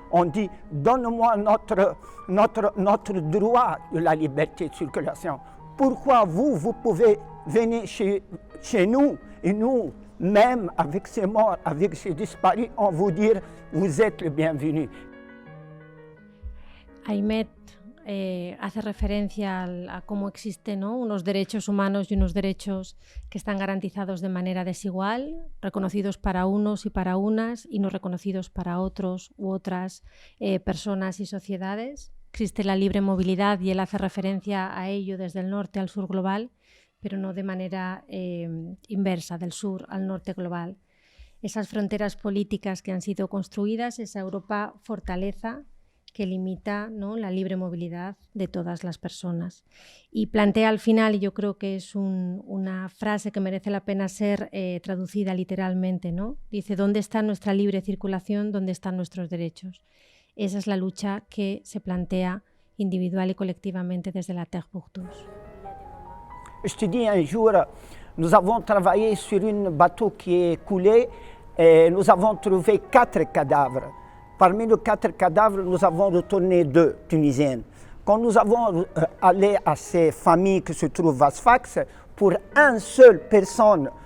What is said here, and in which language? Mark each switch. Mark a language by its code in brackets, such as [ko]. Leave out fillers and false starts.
[fr] On dit donne-moi notre droit de la liberté de circulation. Pourquoi vous pouvez venir chez nous et nous, même avec ces morts, avec ces disparus, on vous dit vous êtes le bienvenu. [es] Aymet hace referencia a cómo existen, ¿no?, unos derechos humanos y unos derechos que están garantizados de manera desigual, reconocidos para unos y para unas y no reconocidos para otros u otras personas y sociedades. Existe la libre movilidad y él hace referencia a ello desde el norte al sur global, pero no de manera inversa, del sur al norte global. Esas fronteras políticas que han sido construidas, esa Europa fortaleza que limita, ¿no?, la libre movilidad de todas las personas. Y plantea al final, y yo creo que es una frase que merece la pena ser traducida literalmente, ¿no? Dice, ¿dónde está nuestra libre circulación? ¿Dónde están nuestros derechos? Esa es la lucha que se plantea individual y colectivamente desde la Terre pour tous. [fr] Je te dis, un jour, nous avons travaillé sur un bateau qui est coulé et nous avons trouvé 4 cadavres. Parmi les 4 cadavres, nous avons retourné 2 Tunisiennes. Quand nous avons allé à ces familles qui se trouvent à Sfax, pour une seule personne